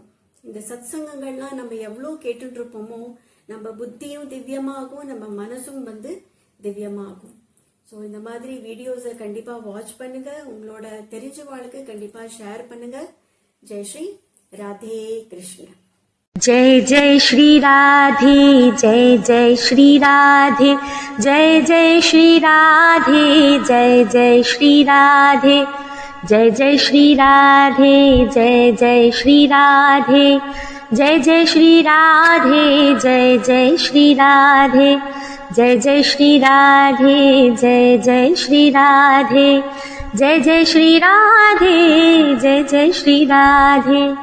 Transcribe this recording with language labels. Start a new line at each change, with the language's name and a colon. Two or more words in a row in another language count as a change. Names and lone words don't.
Tamil: இந்த சத்சங்கங்கள்லாம் நம்ம எவ்வளவு கேட்டுட்டு இருப்போமோ நம்ம புத்தியும் திவ்யமாகும், நம்ம மனசும் திவ்யமாகும். ஸோ இந்த மாதிரி வீடியோஸை கண்டிப்பா வாட்ச் பண்ணுங்க, உங்களோட தெரிஞ்சவாளுக்கு கண்டிப்பா ஷேர் பண்ணுங்க. ஜெய் ஸ்ரீ ராதே கிருஷ்ண.
Hindi: जय जय श्री राधे, जय जय श्री राधे, जय जय श्री राधे, जय जय श्री राधे, जय जय श्री राधे, जय जय श्री राधे, जय जय श्री राधे, जय जय श्री राधे, जय जय श्री राधे, जय जय श्री राधे, जय जय श्री राधे, जय जय श्री राधे,